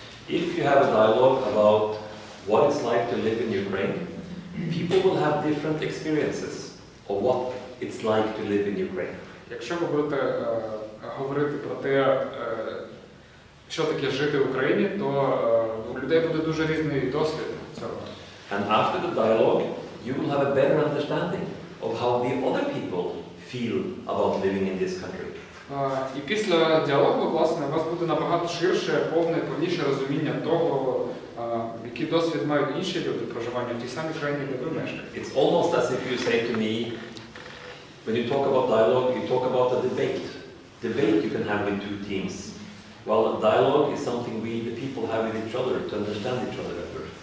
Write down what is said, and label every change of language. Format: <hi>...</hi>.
<en>If you have a dialogue about what it's like to live in Ukraine, people will have different experiences of what it's like to live in Ukraine.</en> <uk>Якщо ви будете говорити про те, що таке жити в Україні, то у людей буде дуже різний досвід цього.</uk> <en>And after the dialogue, you will have a better understanding of how the other people feel about living in this country.</en> <uk>І після діалогу, власне, у вас буде набагато ширше, повніше розуміння того, який досвід мають інші люди проживання в тій самій країні, де ви мешкаєте.</uk> <en>It's almost as if you say to me, when you talk about dialogue, you talk about a debate. Debate you can have with two teams. While a dialogue is something we, the people, have with each other to understand each other better.</en>